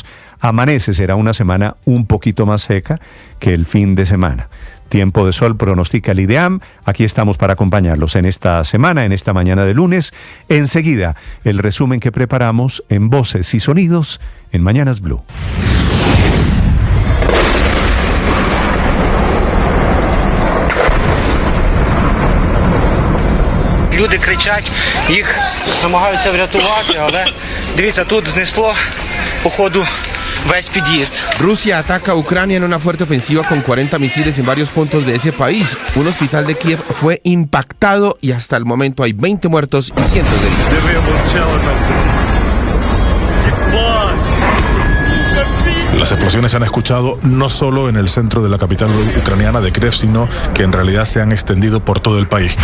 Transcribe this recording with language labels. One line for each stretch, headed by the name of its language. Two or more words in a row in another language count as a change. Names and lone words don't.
Spanish: Amanece, será una semana un poquito más seca que el fin de semana. Tiempo de sol pronostica el IDEAM. Aquí estamos para acompañarlos en esta semana, en esta mañana de lunes. Enseguida, el resumen que preparamos en Voces y Sonidos en Mañanas Blue.
Ukrainian: Люди кричать, їх намагаються врятувати, але дивіться, тут знесло, походу, весь під'їзд.
Spanish: Rusia ataca a Ucrania en una fuerte ofensiva con 40 misiles en varios puntos de ese país. Un hospital de Kiev fue impactado y hasta el momento hay 20 muertos y cientos de heridos. Las explosiones se han escuchado no solo en el centro de la capital ucraniana de Kiev, sino que en realidad se han extendido por todo el país.